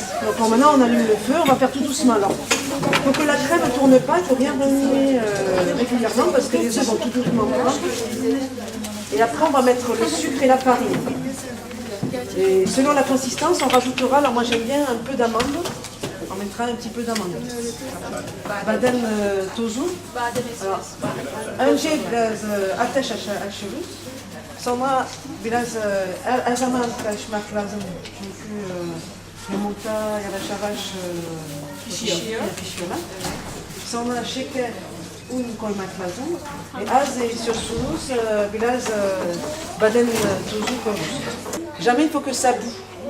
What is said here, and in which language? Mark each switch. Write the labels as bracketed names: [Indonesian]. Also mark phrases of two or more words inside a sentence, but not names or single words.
[French] Donc maintenant on allume le feu, on va faire tout doucement alors. Il faut que la crème ne tourne pas, il faut bien remuer régulièrement parce que les œufs vont tout doucement prendre. Et après on va mettre le sucre et la farine. Et selon la consistance, on rajoutera, alors moi j'aime bien un peu d'amande. On mettra un petit peu d'amande. [Turkish] Badem tozu. Alors, önce biraz ateş açıyoruz. Sonra biraz her zaman karışmak lazım. Çünkü yumurta yavaş yavaş pişiyorlar. Sonra şeker, un koymak lazım. Az istiyorsunuz biraz badem tozu koyuyoruz. [French] Jamais il faut que ça boue.